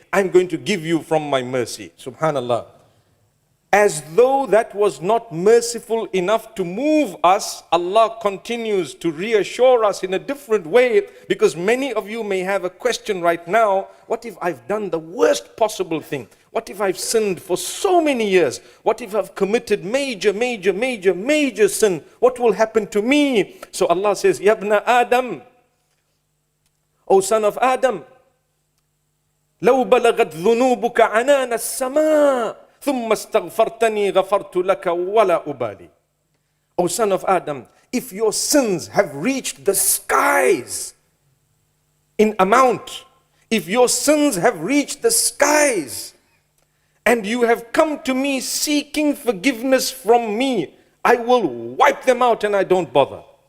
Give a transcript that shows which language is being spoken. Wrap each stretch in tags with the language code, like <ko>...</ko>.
<en>I'm going to give you from my mercy. Subhanallah. As though that was not merciful enough to move us, Allah continues to reassure us in a different way, because many of you may have a question right now. What if I've done the worst possible thing? What if I've sinned for so many years? What if I've committed major sin? What will happen to me? So Allah says, Yabna Adam, O son of Adam,</en> <ar>لو بلغت ذنوبك عنان السماء ثم استغفرتني غفرت لك ولا أبالي.</ar> <en>O son of Adam, if your sins have reached the skies in amount, if your sins have reached the skies, and you have come to me seeking forgiveness from me, I will wipe them out and I don't bother.</en>